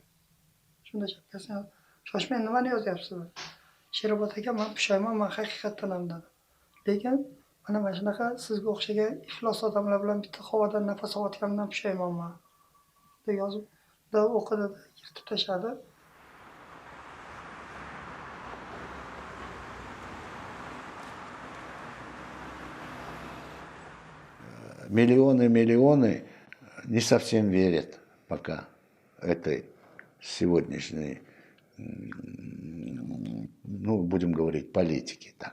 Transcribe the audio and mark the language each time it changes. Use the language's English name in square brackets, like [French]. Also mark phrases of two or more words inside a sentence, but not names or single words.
[Uzbek] Shunda chapkasini shoshmang, nimani yozyapsiz? Sherobod aka, men pushaymonman haqiqatdan ham dedi. Lekin mana shunaqa sizga o'xshagan iflos odamlar bilan bitta havodan nafas olayotganimdan pushaymonman deb yozib, o'qidi, yirtib tashladi. [Russian] Миллионы не совсем верят пока этой сегодняшней, ну, будем говорить, политике так.